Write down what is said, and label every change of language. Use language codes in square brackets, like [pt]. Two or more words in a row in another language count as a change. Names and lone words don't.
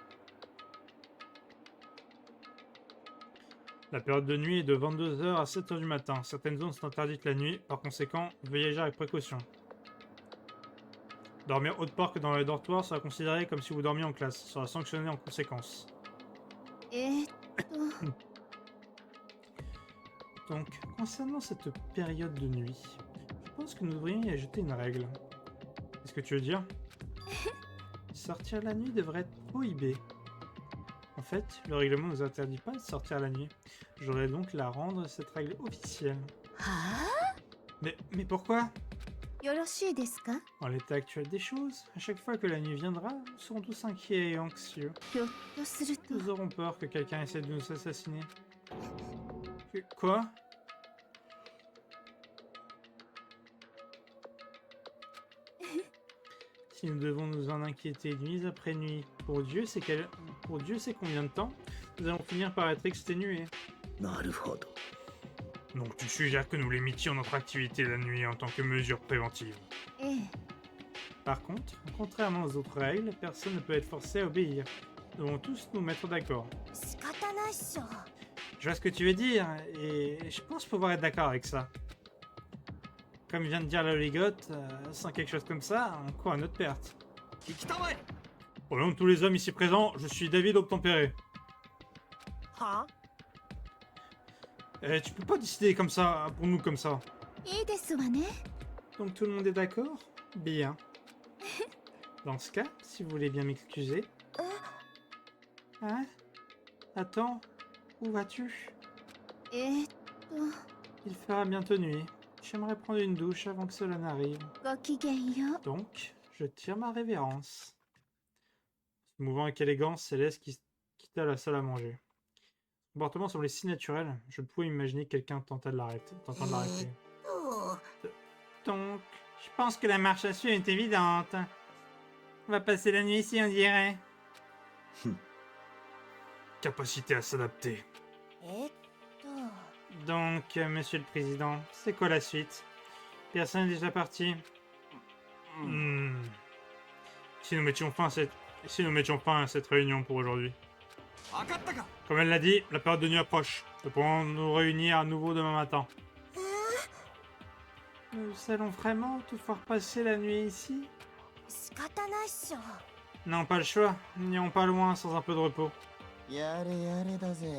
[fr] La période de nuit est de 22h à 7h du matin. Certaines zones sont interdites la nuit, par conséquent, veuillez agir avec précaution. Dormir autre part que dans les dortoirs sera considéré comme si vous dormiez en classe, sera sanctionné en conséquence. えーっと Donc, concernant cette période de nuit, je pense que nous devrions y ajouter une règle. Qu'est-ce que tu veux dire? Sortir la nuit devrait être prohibé. En fait, le règlement ne nous interdit pas de sortir la nuit. J'aurais donc la rendre cette règle officielle. は Mais pourquoi? [ja] あよろしいですか [fr] En l'état actuel des choses, à chaque fois que la nuit viendra, nous serons tous inquiets et anxieux. [ja] ひょっとすると [fr] Nous aurons peur que quelqu'un essaie de nous assassiner. Quoi? Si nous devons nous en inquiéter nuit après nuit, pour Dieu sait combien de temps, nous allons finir par être exténués. [ja] なるほど [fr] Donc tu suggères que nous limitions notre activité la nuit en tant que mesure préventive. ええ Par contre, contrairement aux autres règles, personne ne peut être forcé à obéir. Nous devons tous nous mettre d'accord. [ja] 仕方ないっしょ [fr] Je vois ce que tu veux dire, et je pense pouvoir être d'accord avec ça. Comme vient de dire la ligote, sans quelque chose comme ça, on court à notre perte. [ja] 聞きたまえ [fr] Au nom de tous les hommes ici présents, je suis David Obtempéré. は Eh, tu peux pas décider comme ça, pour nous comme ça. [ja] いいですわね [fr] Donc tout le monde est d'accord? Bien. Dans ce cas, si vous voulez bien m'excuser. Hein? Attends, où vas-tu? えーっ Il fera bientôt nuit. J'aimerais prendre une douche avant que cela n'arrive. [ja] とごきげんよう [fr] Donc, je tire ma révérence. Se mouvant avec élégance, Céleste quitta la salle à manger. Son comportement semblait si naturel, je pouvais imaginer que quelqu'un tentant de l'arrêter. Donc, je pense que la marche à suivre est évidente. On va passer la nuit ici, on dirait. Capacité à s'adapter. えーっと Donc, monsieur le président, c'est quoi la suite? Personne n'est déjà parti? Si nous mettions fin à cette réunion pour aujourd'hui. [ja] 分かったか [fr] Comme elle l'a dit, la période de nuit approche. Nous pourrons nous réunir à nouveau demain matin. Nous allons vraiment pouvoir passer la nuit ici? [ja] 仕方ないっしょ [fr] Non, pas le choix. Nous n'irons pas loin sans un peu de repos. [ja] やれやれだぜ